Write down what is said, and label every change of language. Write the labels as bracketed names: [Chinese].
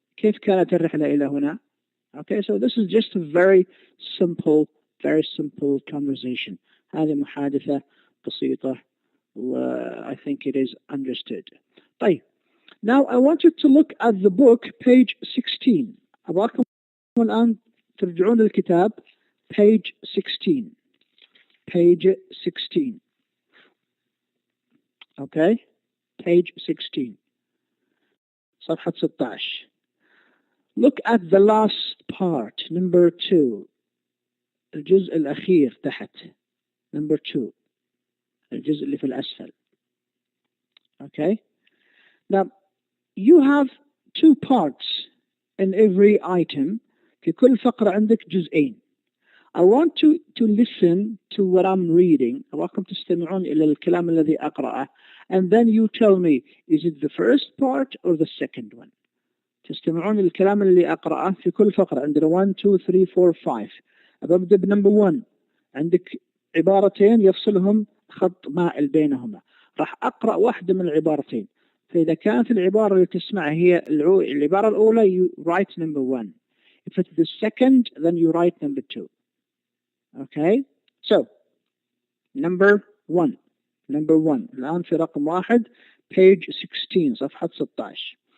[Arabic] كيف كانت الرحلة إلى هنا? [English] Okay, so this is just a very simple conversation. [Arabic] هذه محادثة بسيطة [English] I think it is understood. [Arabic] طيب. [English] Now I want you to look at the book page 16. [Arabic] أبغاكم الآن ترجعون للكتاب page 16. [English] Page 16. Okay? Page 16. [Arabic] صفحة 16. [English] Look at the last part, number 2. [Arabic] الجزء الأخير تحت. [English] Number 2. [Arabic] الجزء اللي في الأسفل. Okay? [English] Now, you have 2 parts in every item. [Arabic] في كل فقرة عندك جزئين. [English] I want to listen to what I'm reading. [Arabic] أراكم تستمعون إلى الكلام الذي أقرأه. [English] And then you tell me, is it the first part or the second one? [Arabic] تستمعون للكلام اللي أقرأه في كل فقرة. عندنا 1, 2, 3, 4, 5. أبدأ بنمبر 1. عندك عبارتين يفصلهم خط مائل بينهما. راح أقرأ واحدة من العبارتين. فإذا كانت العبارة اللي تسمعها هي العبارة الأولى, [English] you write number 1. If it's the second, then you write number 2. Okay? So, number 1. [Arabic] الآن في رقم 1, page 16, صفحة 16.